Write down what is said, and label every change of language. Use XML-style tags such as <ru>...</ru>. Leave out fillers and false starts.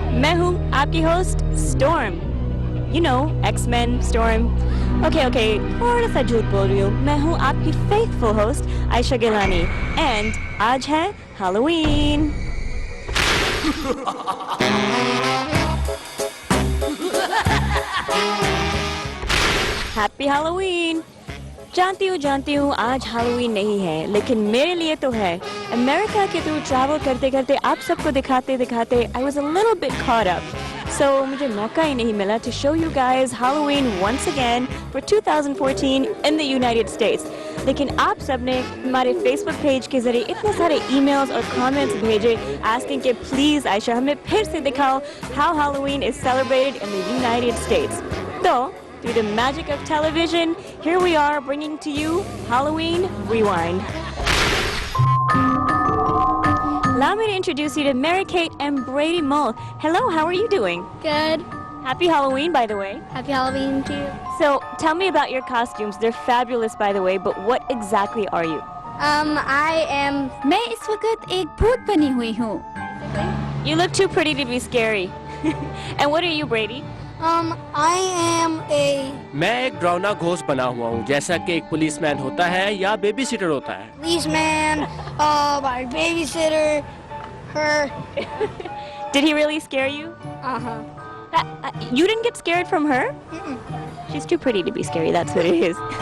<hi>मैं हूँ आपकी host Storm.</hi> <en>You know, X-Men, Storm.</en> <hi>Okay, थोड़ा सा झूठ बोल रही हूँ. मैं हूँ आपकी faithful host Aisha Galani. And आज है Halloween.</hi> <en>Happy Halloween!</en> <hi>जानती हूँ आज Halloween नहीं है, लेकिन मेरे लिए तो है. अमेरिका के थ्रू ट्रैवल करते करते आप सबको दिखाते</hi> <en>I was a little bit caught up. So</en> <hi>मुझे मौका ही नहीं मिला</hi> <en>to show you guys Halloween once again for 2014 in the United States.</en> <hi>लेकिन आप सबने हमारे Facebook page के जरिए इतने सारे emails और comments भेजे asking कि please आयशा हमें फिर से दिखाओ</hi> <en>how Halloween is celebrated in the United States. तो through the magic of television, here we are bringing to you Halloween Rewind. Allow me to introduce you to Mary Kate and Brady Mull. Hello, how are you doing? Good. Happy Halloween, by the way. Happy Halloween to you. So, tell me about your costumes. They're fabulous, by the way, but what exactly are you? I am.</en> <hi>मैं इस वक्त एक भूत बनी हुई हूँ.</hi> <en>You look too pretty to be scary. And what are you, Brady? I am a</en> <hi>मैं एक ड्राउना घोस्ट बना हुआ हूँ, जैसा कि एक पुलिसमैन होता है या बेबी सिटर होता है.</hi> <en>policeman, my babysitter, her. Did he really scare you? You didn't get scared from her? Mm-mm. She's too pretty to be scary, that's what it is.</en>